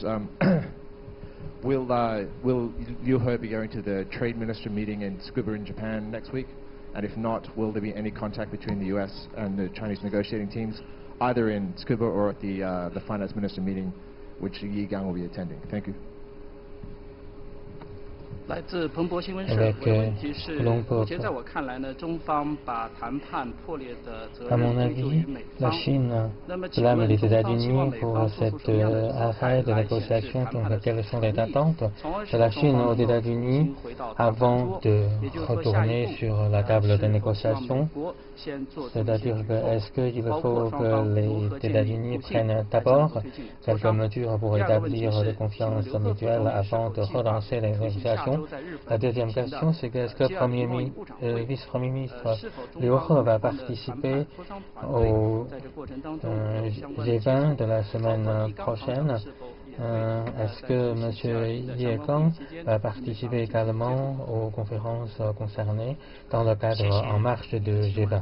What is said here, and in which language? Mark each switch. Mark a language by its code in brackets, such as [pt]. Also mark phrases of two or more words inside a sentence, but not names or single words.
[en] Will Liu He be going to the trade minister meeting in Tsukuba in Japan next week? And if not, will there be any contact between the U.S. and the Chinese negotiating teams, either in Tsukuba or at the finance minister meeting, which Yi Gang will be attending? Thank you. [zh] 来自彭博新闻社，我的问题是，目前在我看来呢，中方把谈判破裂的责任归咎于美方。那么，请问中方希望美方做出什么样的姿态来显示谈判的诚意，从而使中方能够重新回到谈判桌，也就是说，下一步是否希望美国先做出一些举措，包括双方如何建立互信，在这个推进磋商。第二个问题是，请刘鹤副总理是否计划出席下周 [fr] La deuxième question, c'est que est-ce que le vice-premier ministre Liu He va participer au G20 de la semaine prochaine? Est-ce que M. Ye Gang va participer également aux conférences concernées dans le cadre En Marche de G20?